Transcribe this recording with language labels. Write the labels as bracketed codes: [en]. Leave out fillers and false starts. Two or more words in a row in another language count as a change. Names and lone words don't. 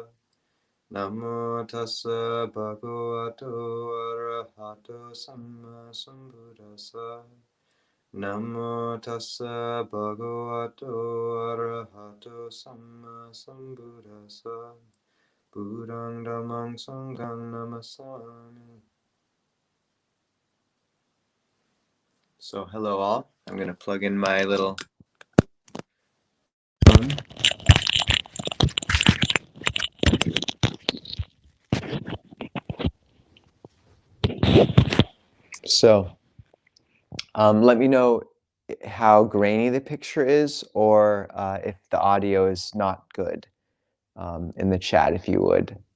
[pi] Namo tassa bhagavato arahato samma sambuddhassa. Namo tassa bhagavato arahato samma sambuddhassa. Buddhang dhammang sanghang namasami. [en] So hello all. I'm going to plug in my little phone. So let me know how grainy the picture is, or if the audio is not good, in the chat, if you would.